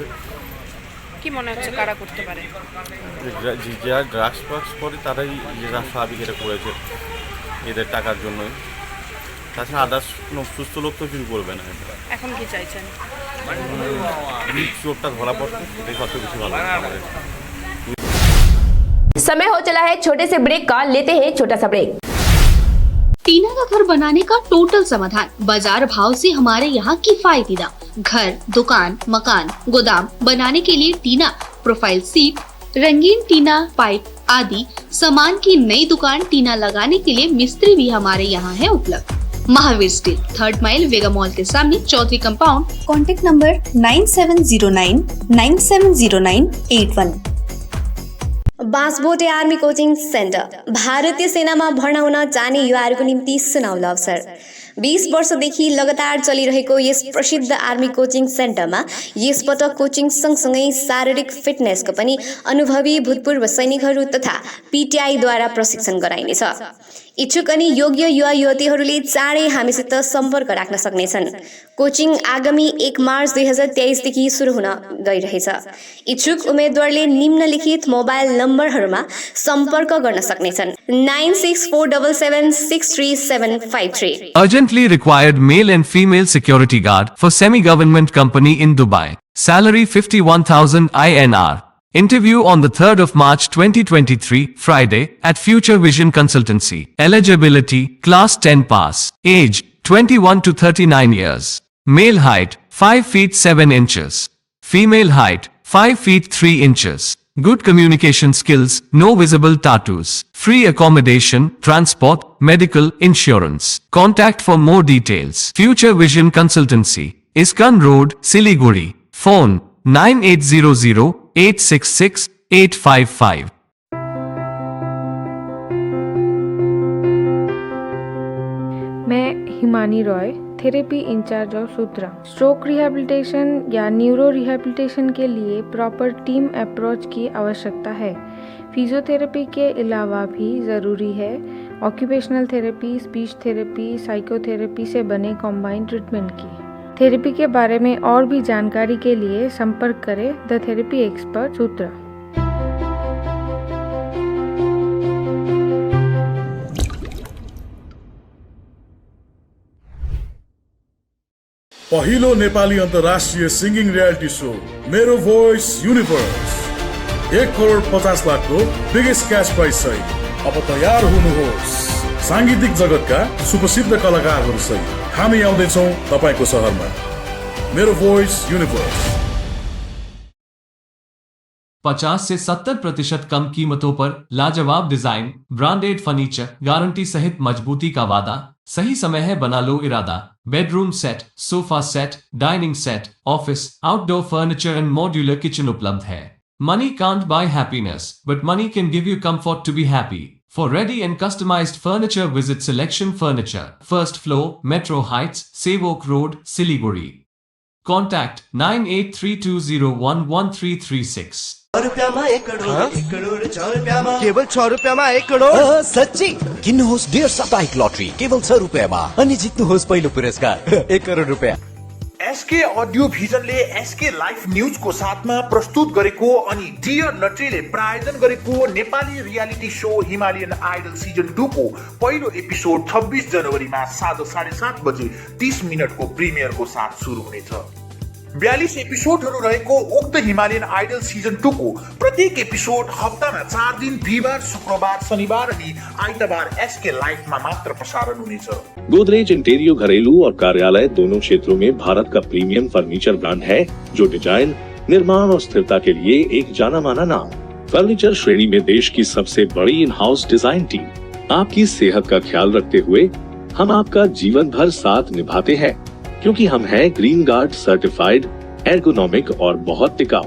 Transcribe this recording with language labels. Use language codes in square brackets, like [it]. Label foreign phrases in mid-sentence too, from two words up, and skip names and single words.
[bn] কি মনে হচ্ছে কারা করতে পারে? যারা ড্রাগস ফাগস করে তারাই যারা স্বাভাবিক এটা করেছে এদের টাকার জন্যই। তাছাড়া আদার্স কোনো সুস্থ লোক তো চুরি করবে না। এখন কি চাইছেন? চোরটা ধরা পড়ছে, এটাই সবচেয়ে বেশি ভালো আমাদের। [hi] समय हो चला है छोटे से ब्रेक का, लेते हैं छोटा सा ब्रेक। टीना का घर बनाने का टोटल समाधान बाजार भाव से हमारे यहाँ किफायती दाम। घर, दुकान, मकान, गोदाम बनाने के लिए टीना, [en] profile sheet, [hi] रंगीन टीना, पाइप आदि सामान की नई दुकान टीना लगाने के लिए मिस्त्री भी हमारे यहाँ है उपलब्ध। महावीर स्टील, 3rd माइल वेगा मॉल के सामने, चौधरी कंपाउंड। [en] contact number [hi] 9709970981। [ne] बाँसबोटे आर्मी कोचिङ सेन्टर भारतीय सेनामा भर्ना हुन जाने युवाहरूको निम्ति सुनौलो अवसर। 20 वर्षदेखि लगातार चलिरहेको यस प्रसिद्ध [en] army coaching center [ne] यसपटक कोचिङ सँगसँगै शारीरिक फिटनेसको पनि अनुभवी भूतपूर्व सैनिकहरू तथा पीटीआईद्वारा प्रशिक्षण गराइनेछ। इच्छुक अनि योग्य युवा युवतीहरूले चाँडै हामीसित सम्पर्क राख्न सक्नेछन्। कोचिङ आगामी 1 मार्च 2023 देखि सुरु हुन गइरहेछ। इच्छुक उम्मेदवारले निम्नलिखित [en] mobile numbers [ne] सम्पर्क गर्न सक्नेछन्। 9647763753। [en] Urgently required male and female security guard for semi-government company in Dubai. Salary 51,000 INR. Interview on the 3rd of March 2023, Friday, at Future Vision Consultancy. Eligibility, Class 10 pass. Age, 21 to 39 years. Male height, 5 feet 7 inches. Female height, 5 feet 3 inches. Good communication skills, no visible tattoos. Free accommodation, transport, medical, insurance. Contact for more details. Future Vision Consultancy. Iskan Road, Siliguri. Phone 9800-866-855. [hi] मैं हिमानी रॉय, [en] therapy in-charge of [hi] सूत्रा। [en] stroke rehabilitation [hi] या [en] neuro rehabilitation [hi] के लिए [en] proper team approach [hi] की आवश्यकता है। फिजियोथेरेपी के अलावा भी ज़रूरी है [en] occupational therapy, speech therapy, psychotherapy [hi] से बने [en] combined treatment [hi] की। थेरेपी के बारे में और भी जानकारी के लिए संपर्क करें द थेरेपी एक्सपर्ट सूत्रा। [ne] पहिलो नेपाली अन्तर्राष्ट्रिय [en] singing reality show [ne] मेरो भोइस युनिभर्स 1,50,00,000 को [en] biggest cash prize [ne] सहित अब तयार हुनुहोस्। सांगीतिक जगतका सुप्रसिद्ध कलाकारहरू सहित हामी आउँदैछौँ तपाईको सहरमा। मेरो भोइस यूनिवर्स [hi] 50 से 70% कम कीमतों पर लाजवाब डिजाइन, [en] branded furniture, [hi] गारंटी सहित मजबूती का वादा। सही समय है, बना लो इरादा। [en] bedroom set, sofa set, dining set, office, outdoor furniture and modular kitchen [hi] उपलब्ध है। [en] money can't buy happiness, but money can give you comfort to be happy. For ready and customized furniture, visit Selection Furniture, first floor, Metro Heights, Sevok Road, Siliguri. Contact 9832011336. [ne] केवल 6 रुपैयाँमा 1 करोड सच्ची किन्नुहोस् डेढ साप्ताहिक लटरी केवल 6 रुपैयाँमा अनि जित्नुहोस् पहिलो पुरस्कार 1 करोड रुपैयाँ। एसके अडियो भिजनले एसके लाइफ न्यूजको साथमा प्रस्तुत गरेको अनि डियर लटरीले प्रायोजन गरेको नेपाली [en] reality show [ne] हिमालयन आइडल सिजन 2 को पहिलो एपिसोड 26 जनवरीमा साँझ 7:30 बजे 30 मिनटको प्रिमियरको साथ सुरु हुनेछ। 42 एपिसोडहरू रहेको उक्त हिमालयन आइडल सिजन 2 को प्रत्येक एपिसोड हप्तामा 4 दिन बिहिबार, शुक्रबार, शनिबार अनि आइतबार एसके लाइफमा मात्र प्रसारण हुनेछ। [hi] गोदरेज इंटीरियर घरेलू और कार्यालय दोनों क्षेत्रों में भारत का प्रीमियम फर्नीचर ब्रांड है, जो डिजाइन, निर्माण और स्थिरता के लिए एक जाना माना नाम। फर्नीचर श्रेणी में देश की सबसे बड़ी [en] in house design team. [hi] आपकी सेहत का ख्याल रखते हुए हम आपका जीवन भर साथ निभाते हैं, क्योंकि हम हैं [en] green guard certified, [hi] एर्गोनॉमिक और बहुत टिकाऊ।